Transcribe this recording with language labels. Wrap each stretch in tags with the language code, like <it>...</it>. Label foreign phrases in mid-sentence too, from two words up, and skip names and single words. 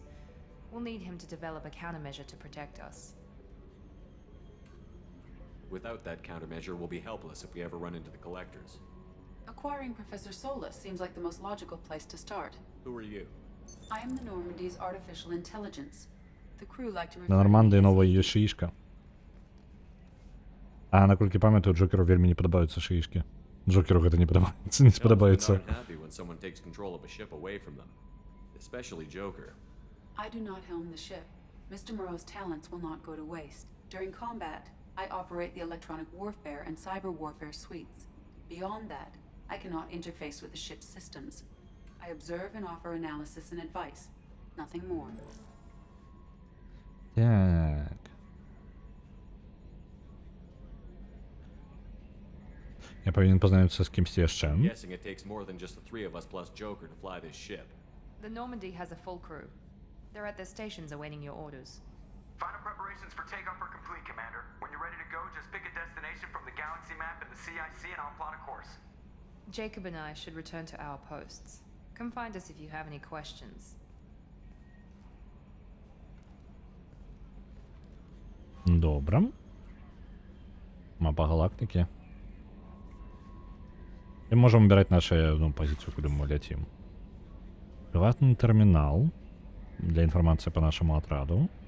<en>We'll need him to develop a countermeasure to protect us. Without that countermeasure, we'll be helpless if we ever run into the Collectors. Acquiring Professor Solus seems like the most logical place to start. Who are you? I am the Normandy's artificial intelligence. The crew like to</en> <be>На</be> <en>refer to</en> <be>Нармандыі</be> <en>me as</en> <be>новая ёсць шишка. А наколькі памятаю, Джокеру вельмі не падабаюцца шишкі. Джокеру гэта не падабаецца, не спадабаецца.</be> <en>Happy when someone takes control of a ship away from them, especially Joker. I do not helm the ship. Mr. Moreau's talents will not go to waste. During combat, I operate the electronic warfare and cyber warfare suites. Beyond that, I cannot interface with the ship's systems. I observe and offer analysis and advice. Nothing more.</en> <be>Так. Я павінен пазнаёміцца з кімсьці яшчэ.</be> <en>I'm guessing it takes more than just the three of us plus Joker to fly this ship. The Normandy has a full crew. They're at their stations awaiting your orders. Final preparations for takeoff are complete, Commander. When you're ready to go, just pick a destination from the galaxy map and the CIC and I'll plot a course. Jacob and I should return to our posts. Come find us if you have any questions.</en> <be>Добра.</be> <uk>Мапа галактики. І можемо вибирати нашу позицію, куди ми летим. Приватний термінал для інформації по нашому отряду.</uk>